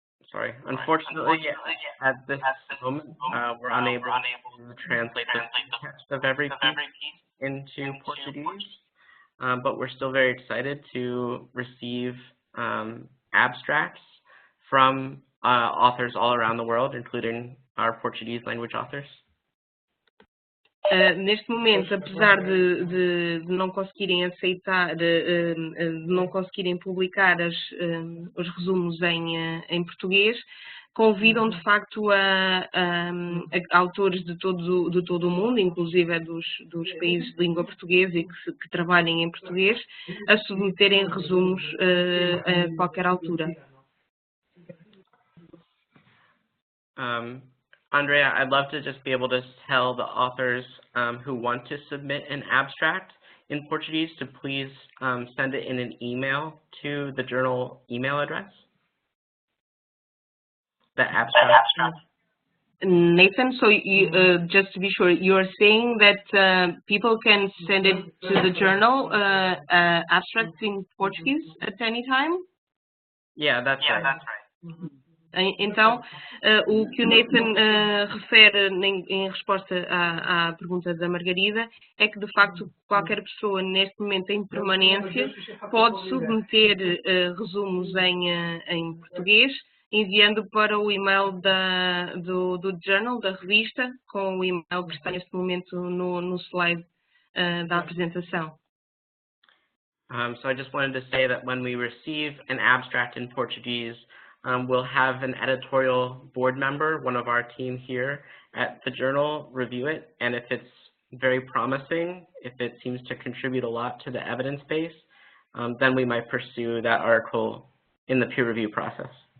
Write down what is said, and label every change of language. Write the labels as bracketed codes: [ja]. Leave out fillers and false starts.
[en] Sorry, unfortunately, at this moment, we're unable to translate the text of every piece into Portuguese, but we're still very excited to receive abstracts from authors all around the world, including our Portuguese language authors. [pt] Neste momento, apesar de não conseguirem aceitar, de não conseguirem publicar os resumos em português, convidam de facto a autores de todo o mundo, inclusive dos países de língua portuguesa e que trabalhem em português, a submeterem resumos a qualquer altura. [en] Andrea, I'd love to just be able to tell the authors who want to submit an abstract in Portuguese to please send it in an email to the journal email address. The abstract. Nathan, so just to be sure, you're saying that people can send it to the journal abstract in Portuguese at any time? Yeah, that's right. [pt] Então, o que o Nathan refere em resposta à pergunta da Margarida é que, de facto, qualquer pessoa neste momento em permanência pode submeter resumos em português, enviando para o e-mail do journal, da revista, com o e-mail que está neste momento no slide da apresentação. [en] So I just wanted to say that when we receive an abstract in Portuguese, we'll have an editorial board member, one of our team here at the journal, review it, and if it's very promising, if it seems to contribute a lot to the evidence base, then we might pursue that article in the peer review process.